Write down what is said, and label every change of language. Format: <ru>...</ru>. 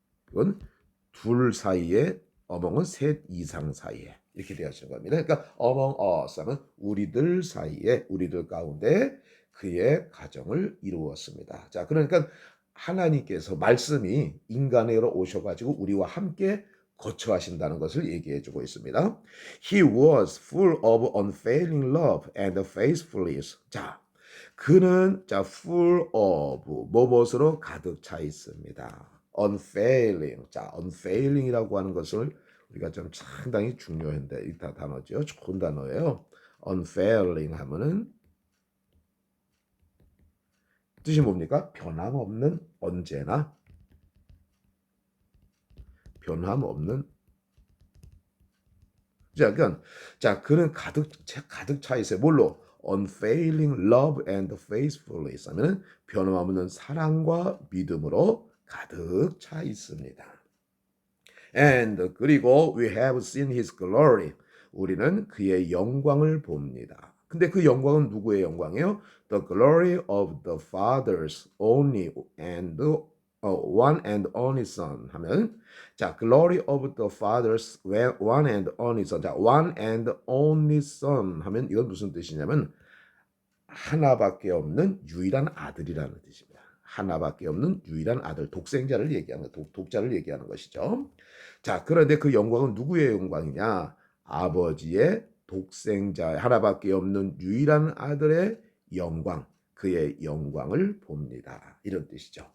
<ko>이건 둘 사이에, among은 셋 이상 사이에. 이렇게 되어지는 겁니다. 그러니까 among us 하면 우리들 사이에, 우리들 가운데 그의 가정을 이루었습니다. 자, 그러니까 하나님께서 말씀이 인간으로 오셔가지고 우리와 함께 거처하신다는 것을 얘기해주고 있습니다.</ko> <en>He was full of unfailing love and faithfulness.</en> <ko>자, 그는 자</ko> <en>full of</en> <ko>무엇으로 가득 차 있습니다.</ko> <en>unfailing.</en> <ko>자, unfailing이라고 하는 것을 우리가 좀 상당히 중요한데 이 단어죠. 좋은 단어예요. unfailing 하면은 뜻이 뭡니까? 변함없는 언제나 변함없는 자, 그는 가득 차 있어요. 뭘로?</ko> <en>unfailing love and faithfulness</en> <ko>하면은 변함없는 사랑과 믿음으로 가득 차 있습니다.</ko> <en>And</en> <ko>그리고</ko> <en>we have seen his glory.</en> <ko>우리는 그의 영광을 봅니다. 근데 그 영광은 누구의 영광이에요?</ko> <en>The glory of the Father's only and one and only Son 하면 자 glory of the Father's one and only Son 자 one and only Son</en> <ko>하면 이건 무슨 뜻이냐면 하나밖에 없는 유일한 아들이라는 뜻입니다. 하나밖에 없는 유일한 아들 독생자를 얘기하는 독자를 얘기하는 것이죠. 자 그런데 그 영광은 누구의 영광이냐? 아버지의 독생자 하나밖에 없는 유일한 아들의 영광 그의 영광을 봅니다. 이런 뜻이죠.</ko>